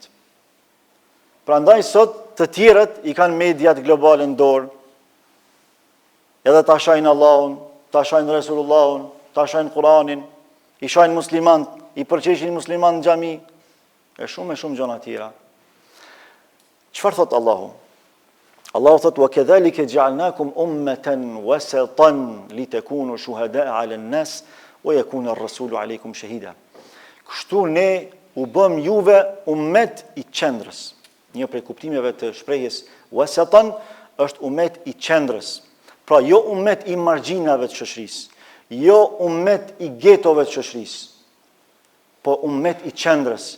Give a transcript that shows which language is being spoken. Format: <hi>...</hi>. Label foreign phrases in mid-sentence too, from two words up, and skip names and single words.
<sq>Prandaj sot të tjerët i kanë mediat globale në dorë, edhe ta shajnë Allahun, ta shajnë Resulullahun, ta shajnë Kur'anin, i shajnë muslimant, i përqeshin musliman në xhami, e shumë gjëra tjera. Çfarë thot Allahu? Allahu thot:</sq> <ar>"وكذلك جعلناكم أمة وسطا لتكونوا شهداء على الناس ويكون الرسول عليكم شهيدا."</ar> <sq>Kështu ne u bëm juve ummet i qendrës. Një prej kuptimeve të shprehjes wasatan është ummet i qendrës. Pra jo ummet i margjinave të shoqërisë, jo ummet i getove të shoqërisë, po ummet i qendrës.</sq>